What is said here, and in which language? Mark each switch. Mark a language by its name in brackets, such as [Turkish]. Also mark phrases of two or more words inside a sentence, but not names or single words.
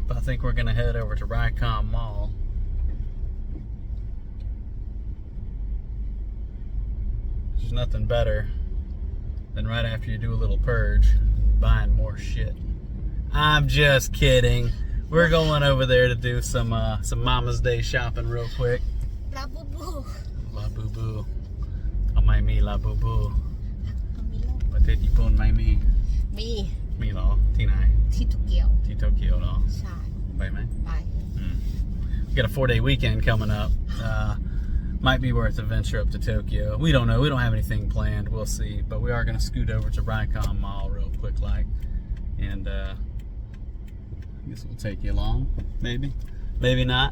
[English] I think we're gonna head over to Rycom Mall. There's nothing better than right after you do a little purge, buying more shit. I'm just kidding. We're going over there to do some Mama's Day shopping real quick. La boo boo. La boo boo. Amay mi la boo boo. Patit ipon may mi. [Thai] มี มีเหรอที่ไหน ที่โตเกียว ที่โตเกียวเหรอ ใช่ ไปไหม ไป [English] We got a 4-day weekend coming up. Might be worth a venture up to Tokyo. We don't know. We don't have anything planned. We'll see. But we are going to scoot over to Rycom Mall real quick, like. And I guess we'll take you along. Maybe. Maybe not.